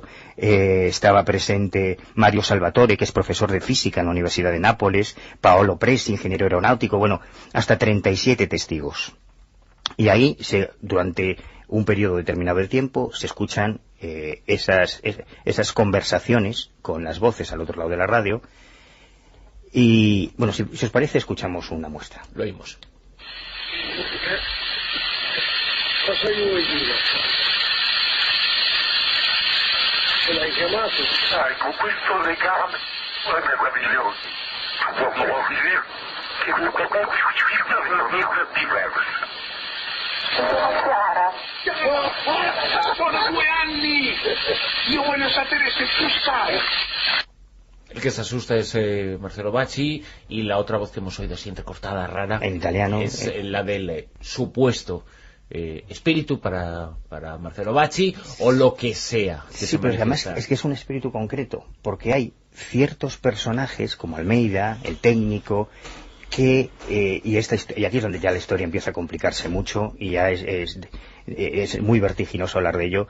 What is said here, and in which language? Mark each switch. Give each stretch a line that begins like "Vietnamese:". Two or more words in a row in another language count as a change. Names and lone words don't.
Spanish: Estaba presente Mario Salvatore, que es profesor de física en la Universidad de Nápoles, Paolo Presi, ingeniero aeronáutico, bueno, hasta 37 testigos. Y ahí, durante un periodo determinado de tiempo, se escuchan esas conversaciones con las voces al otro lado de la radio. Y, bueno, si os parece, escuchamos una muestra. Lo oímos.
Italian: Cosa vuoi dire? Ce l'hai chiamato? Con questo legame è meraviglioso. Vuol dire che diverso. Sono 2 anni! Io voglio sapere se tu sai.
Spanish: El que se asusta es Marcelo Bacci, y la otra voz que hemos oído así entrecortada, rara, En italiano. es la del supuesto espíritu para Marcelo Bacci, o lo que sea que Sí, se pero además manifiesta. es que es un espíritu concreto, porque hay ciertos personajes, como Almeida, el técnico, que y aquí es donde ya la historia empieza a complicarse mucho, y ya es muy vertiginoso hablar de ello.